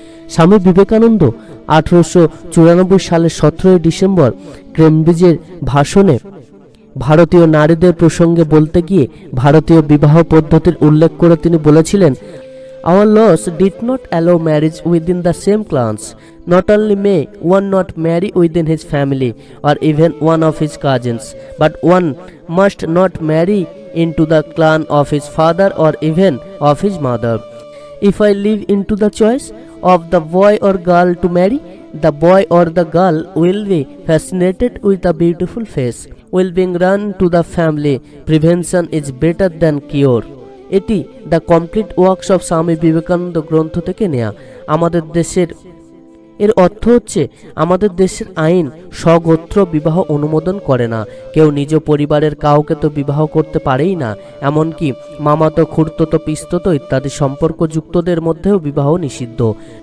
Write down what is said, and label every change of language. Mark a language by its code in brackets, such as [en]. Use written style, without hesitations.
[bn] স্বামী বিবেকানন্দ 1894 সালের 17 ডিসেম্বর কেমব্রিজের ভাষণে ভারতীয় নারীদের প্রসঙ্গে বলতে গিয়ে ভারতীয় বিবাহ পদ্ধতির উল্লেখ করে তিনি বলেছিলেন, [en] Our laws did not allow marriage within the same clans. Not only may one not marry within his family or even one of his cousins, but one must not marry into the clan of his father or even of his mother. If I leave into the choice of the boy or girl to marry, the boy or the girl will be fascinated with a beautiful face, will being run to the family. Prevention is better than cure. [bn] এটি the complete works of Swami Vivekananda গ্রন্থ থেকে নেয়া। আমাদের দেশের এর অর্থ হচ্ছে আমাদের দেশের আইন স্বগোত্র বিবাহ অনুমোদন করে না। কেউ নিজ পরিবারের কাউকে তো বিবাহ করতে পারেই না, এমনকি মামাতো, খুড়তো, পিস্ততো ইত্যাদি সম্পর্কযুক্তদের মধ্যেও বিবাহ নিষিদ্ধ।